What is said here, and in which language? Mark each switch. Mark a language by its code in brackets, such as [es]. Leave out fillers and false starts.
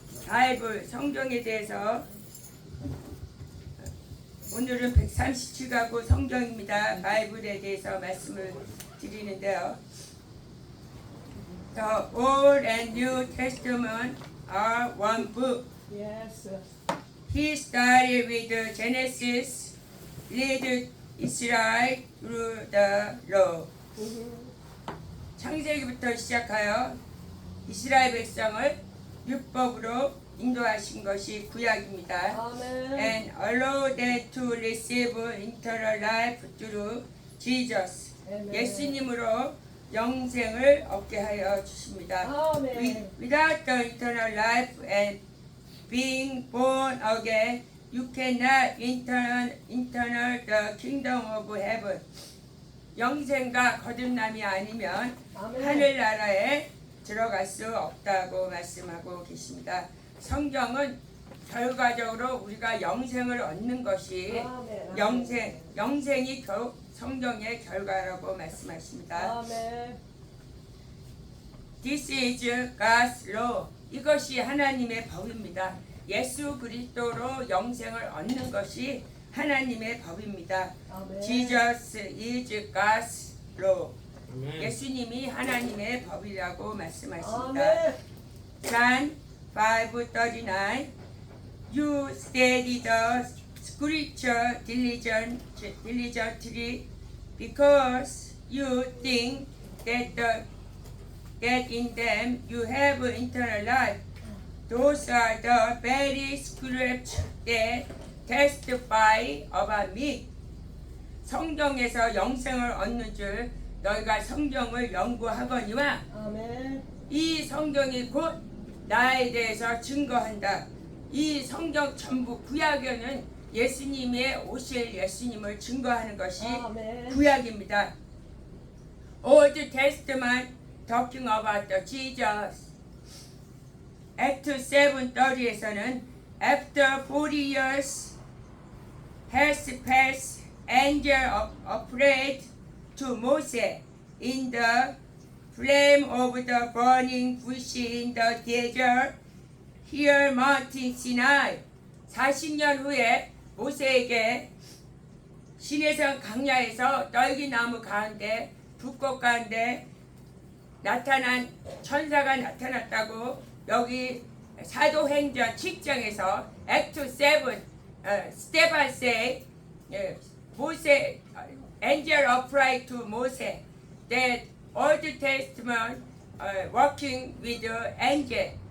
[ko] 바이블 성경에 대해서 오늘은 137가구 성경입니다. 바이블에 대해서 말씀을 드리는데요. [en] The Old and New Testament are one book. Yes. He started with Genesis, led Israel through the law. [ko] 창세기부터 시작하여 이스라엘 백성을 율법으로 인도하신 것이 구약입니다. 아멘. [en] And allow them to receive eternal life through Jesus. [ko] 아멘. 예수님으로 영생을 얻게 하여 주십니다. 아멘. [en] Without the eternal life and being born again, you cannot enter the kingdom of heaven. [ko] 영생과 거듭남이 아니면 아멘. 하늘나라에 들어갈 수 없다고 말씀하고 계십니다. 성경은 결과적으로 우리가 영생을 얻는 것이 아멘. 영생이 성경의 결과라고 말씀하십니다. 아멘. [en] This is God's law. [ko] 이것이 하나님의 법입니다. 예수 그리스도로 영생을 얻는 것이 하나님의 법입니다. 아멘. [en] Jesus is God's law. [ko] 아멘. 예수님이 하나님의 법이라고 말씀하십니다. 아멘. [en] John 5:39 You study the scripture diligently because you think that in them you have eternal life. Those are the very scriptures that testify about me. [ko] 성경에서 영생을 얻는 줄 너희가 성경을 연구하거니와 아멘. 이 성경이 곧 나에 대해서 증거한다. 이 성경 전부 구약에는 예수님의 오실 예수님을 증거하는 것이 아멘. 구약입니다. [en] Old Testament talking about the Jesus. Act 7:30에서는 After 40 years has passed, angel appeared to Moses in the flame of the burning bush in the desert, here Mountain Sinai. [ko] 40년 후에 모세에게 시내산 강야에서 떨기나무 가운데 불꽃 가운데 나타난 천사가 나타났다고 여기 사도행전 7장에서 [en] Act 7 Stephen say Moses angel applied to Moses that Old Testament working with angel.